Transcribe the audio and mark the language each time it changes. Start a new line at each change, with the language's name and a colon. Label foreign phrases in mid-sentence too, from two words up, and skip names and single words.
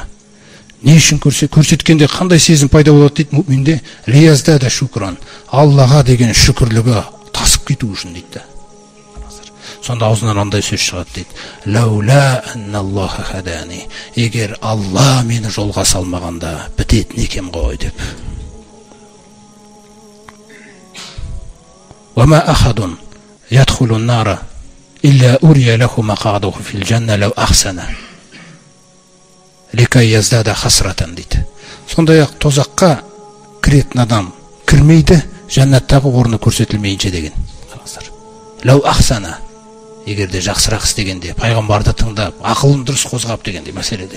Kazakh: Не үшін көрсеткенде қандай сезім пайда болады дейді мүминде?
Arabic: ليزداد شكرا,
Kazakh: Аллаға деген шүкірлігі тасып кету үшін дейді. Сонда аузынан андай сөз шығады дейді:
Arabic: لولا أن الله هداني,
Kazakh: егер Алла мені жолға салмағанда бітетін екем ғой деп.
Arabic: وما أحد يدخل النار إلا أري مقعده من الجنة لو أحسن لكي يزداد حسرة дейді.
Kazakh: Сондай-ақ тозаққа кіретін адам кірмейді, жәннаттағы орны көрсетілмейінше деген.
Arabic: لو أحسن,
Kazakh: егер де жақсырақ істегенде, пайғамбарды тыңдап, ақылын дұрыс қозғап дегенде мәселелер.